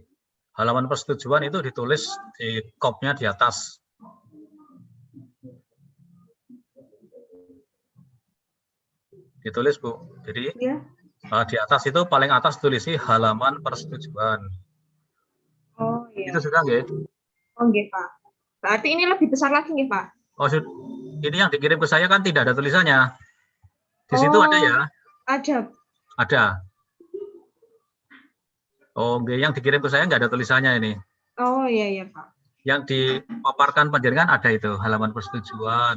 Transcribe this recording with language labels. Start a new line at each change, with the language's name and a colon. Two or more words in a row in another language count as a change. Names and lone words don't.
Indonesian: Halaman persetujuan itu ditulis di kopnya di atas. Ditulis, Bu. Jadi di atas itu paling atas tulisi halaman persetujuan. Oh iya. Itu sudah nggih? Oh nggih, Pak. Berarti ini lebih besar lagi nggih, Pak? Oh, ini yang dikirim ke saya kan tidak ada tulisannya. Di situ ada ya? Ada. Ada. Oh, nggih, yang dikirim ke saya nggak ada tulisannya ini. Oh iya Pak. Yang dipaparkan panjenengan ada itu, halaman persetujuan.